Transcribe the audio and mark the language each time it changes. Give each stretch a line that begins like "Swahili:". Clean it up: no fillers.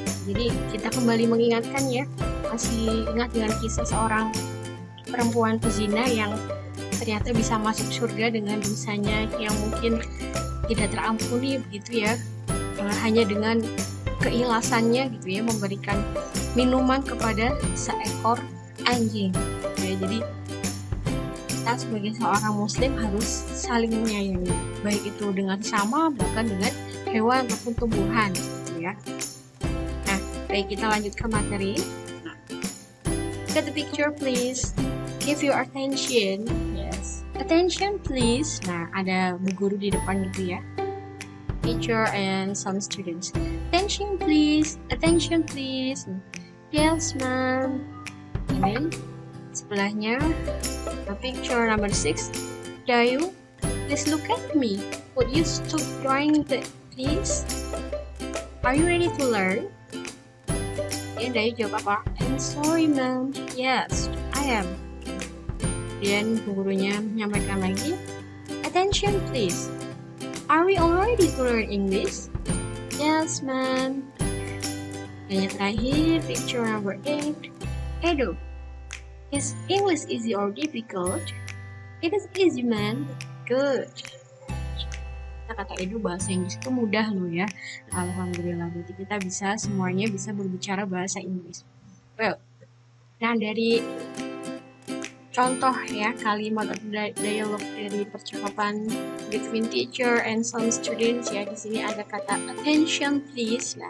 Indonesian: Jadi kita kembali mengingatkan ya, masih ingat dengan kisah seorang perempuan pezina yang ternyata bisa masuk surga dengan dosanya yang mungkin tidak terampuni begitu ya, hanya dengan keikhlasannya gitu ya, memberikan minuman kepada seekor anjing ya. Jadi kita sebagai seorang muslim harus saling menyayangi, baik itu dengan sama bahkan dengan hewan ataupun tumbuhan gitu ya. Nah, baik, kita lanjut ke materi.
English: Look at the picture please, give your attention. Attention please.
Indonesian: Nah, ada bu guru di depan gitu ya,
English: teacher and some students. Attention please, attention please. Yes ma'am. And then
Indonesian: sebelahnya
English: picture number 6. Dayu, please look at me. Would you stop drawing please? Are you ready to learn?
Indonesian: Ya, Dayu jawab apa?
English: I'm sorry ma'am. Yes, I am.
Indonesian: Kemudian bu gurunya menyampaikan lagi,
English: attention please. Are we all ready to learn English? Yes ma'am.
Indonesian: Dan yang terakhir,
English: picture number 8. Edo, is English easy or difficult? It is easy man. Good.
Indonesian: Kata Edo, bahasa Inggris itu mudah loh ya. Alhamdulillah, berarti kita bisa semuanya bisa berbicara bahasa Inggris. Well, nah dari contoh ya kalimat atau dialog dari percakapan
English: between teacher and some students
Indonesian: ya, di sini ada kata
English: attention please.